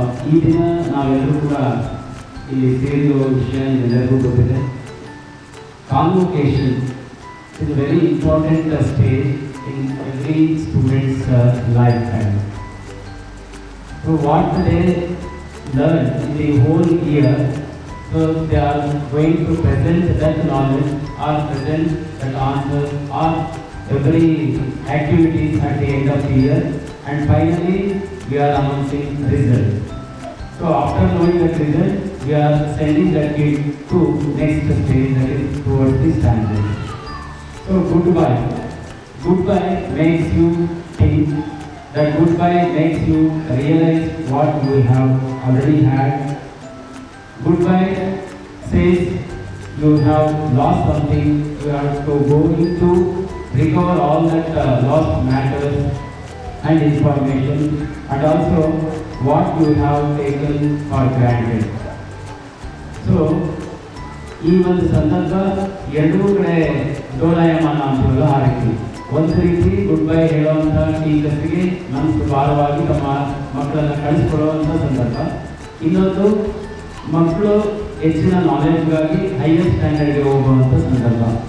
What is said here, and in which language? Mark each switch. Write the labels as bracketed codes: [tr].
[kn] ಈ ದಿನ ನಾವೆಲ್ಲರೂ ಕೂಡ ಇಲ್ಲಿ ಸೇರಿರುವ ವಿಷಯ ಎಲ್ಲರಿಗೂ ಗೊತ್ತಿದೆ. [en] Convocation is a very important stage in every student's lifetime. So what they learn in the whole year, so they are going to present that knowledge or present that answer or every activities at the end of the year, and finally we are announcing result. So after knowing that result, we are sending that kid to next stage, that is towards the standard. So goodbye. Goodbye makes you think. That goodbye makes you realize what you have already had. Goodbye says you have lost something. You have to go into recover all that lost matters and information, and also what you have taken for granted. [kn] So ಈ ಒಂದು ಸಂದರ್ಭ ಎರಡೂ ಕಡೆ ಡೋಲಾಯಮಾನ ಅಂತೆಲ್ಲ ಹಾರಿದ್ವಿ. ಒಂದು ರೀತಿ good bye ಹೇಳುವಂಥ ಟೀಚರ್ಸ್ಗೆ ಮನಸ್ಸು ಭಾರವಾಗಿ ತಮ್ಮ ಮಕ್ಕಳನ್ನು ಕಳಿಸ್ಕೊಡುವಂಥ ಸಂದರ್ಭ. ಇನ್ನೊಂದು ಮಕ್ಕಳು ಹೆಚ್ಚಿನ ನಾಲೆಡ್ಜ್ಗಾಗಿ ಹೈಯರ್ ಸ್ಟ್ಯಾಂಡರ್ಡ್ಗೆ ಹೋಗುವಂಥ ಸಂದರ್ಭ.